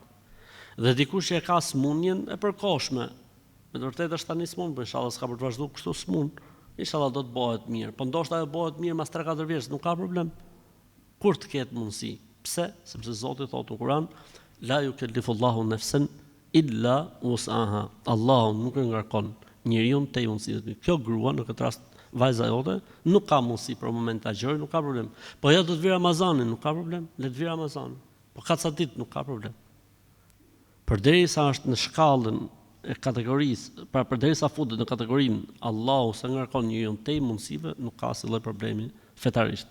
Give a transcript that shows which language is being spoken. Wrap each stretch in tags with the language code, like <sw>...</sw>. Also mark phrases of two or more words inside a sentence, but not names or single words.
<sq>Dhe dikush që ka sëmundjen e përkohshme, me të vërtetë është tani smund, por inshallah s'ka për të vazhduar kështu smund, inshallah do të bëhet mirë. Po ndoshta ajo bëhet mirë mas 3-4 vjeç, nuk ka problem. Kur të ketë mundësi. Pse? Sepse Zoti thotë në Kur'an,</sq> <ar>لا يكلف الله نفسا إلا وسعها.</ar> <sq>Allahu nuk e ngarkon njeriu te mundësitë. Kjo grua në këtë rast vajza jote nuk ka mundësi për moment ta gjërë, nuk ka problem. Po ja do të vi Ramazanin, nuk ka problem. Le të vi Ramazanin. Po ka ca ditë nuk ka problem. Përderisa është në shkallën e kategorisë, pra përderisa futet në kategorinë Allahu sa ngarkon njeriu tej mundësive, nuk ka asnjë problemi fetarisht.</sq>